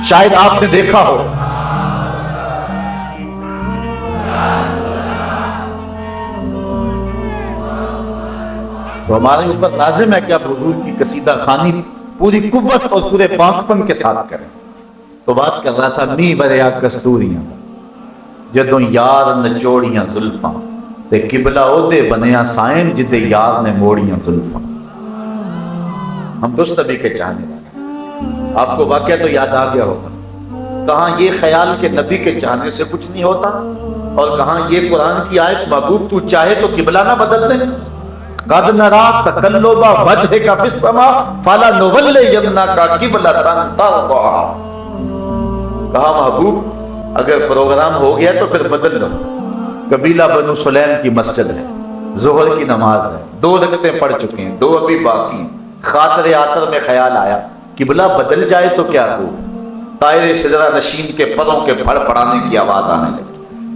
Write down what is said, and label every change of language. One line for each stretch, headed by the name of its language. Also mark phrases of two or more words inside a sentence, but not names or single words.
Urdu: شاید آپ نے دیکھا ہو تو ہمارے اوپر لازم ہے کہ آپ حضور کی قصیدہ خوانی پوری قوت اور پورے پاکپن کے ساتھ کریں۔ تو بات کر رہا تھا
Punjabi: می بریا کستوریاں جدوں یار نچوڑیاں زلفاں، تے قبلہ عہدے بنیا سائن جدے یار نے موڑیاں زلفاں۔
Urdu: ہم دوست نبی کے چاہنے والے، آپ کو واقعہ تو یاد آ گیا ہوگا، کہاں یہ خیال کہ نبی کے چاہنے سے کچھ نہیں ہوتا، اور کہاں یہ قرآن کی آیت محبوب تو چاہے تو قبلہ نہ بدل دے۔
Arabic: قد نرا تقلب وجهك في السماء فلنولينك قبلة ترضاها۔
Urdu: کہا محبوب اگر پروگرام ہو گیا تو پھر بدل لو۔ قبیلہ بنو سلیم کی مسجد ہے، ظہر کی نماز ہے، 2 رکعتیں پڑھ چکے ہیں، 2 ابھی باقی ہیں، خاطر آتر میں خیال آیا قبلہ بدل جائے تو کیا ہو، طائر شجرہ نشین کے پروں کے پھڑ پڑانے کی آواز آنے لگی۔